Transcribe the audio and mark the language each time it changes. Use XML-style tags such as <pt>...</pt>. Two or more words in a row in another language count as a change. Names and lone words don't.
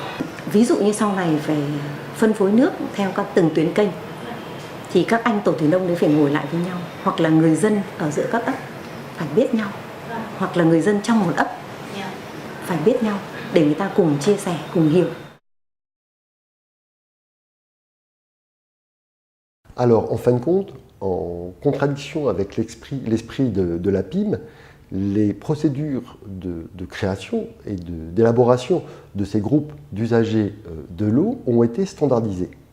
<vi>Ví dụ như sau này về phân phối nước theo các từng tuyến kênh thì các anh tổ thủy nông đấy phải ngồi lại với nhau, hoặc là người dân ở giữa các ấp phải biết nhau, hoặc là người dân trong một ấp phải biết nhau để người ta cùng chia sẻ, cùng hiểu.</vi> <fr>Alors, en fin de compte, en contradiction avec l'esprit de la PIM, les procédures de création et d'élaboration de ces groupes d'usagers de l'eau ont été standardisées.</fr>